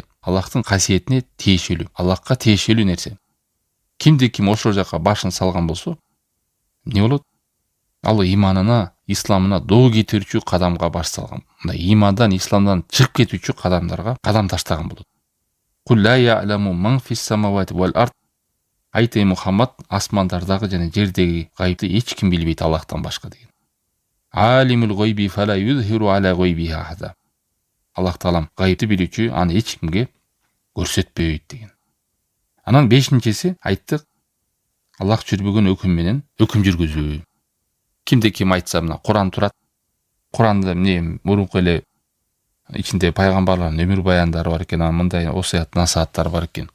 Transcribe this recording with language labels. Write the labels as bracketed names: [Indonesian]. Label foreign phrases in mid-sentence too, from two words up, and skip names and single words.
[Kyrgyz] Аллахтын касиетине тиешелүү, Аллахка тиешелүү нерсе. Кимди ким ошол жака башын салган болсо, эмне болот? Ал иманына, исламына доо кетирүүчү кадамга баш салган. Мындай имандан, исламдан чыгып кетүүчү кадамдарга кадам таштаган болот. [Arabic] قل لا يعلم من في السماوات والأرض. [Kyrgyz] Айтай Мухаммад, асмандардагы жана жердеги гайыпты эч ким билбейт Аллахтан башка деген. [Arabic] عالم الغيب فلا يظهر على غيبه أحدا. [Kyrgyz] Аллах Таалам гайыпты билүүчү, аны эч кимге көрсөтпөйт деген. Анан бешинчиси айттык, Аллах жүрбөгөн өкүм менен өкүм жүргүзүү. Кимде ким айтса, мына Куран турат. Куранда эмне мурунку эле ичинде пайгамбарлардын өмүр баяндары бар экен, мындай осуят насааттар бар экен.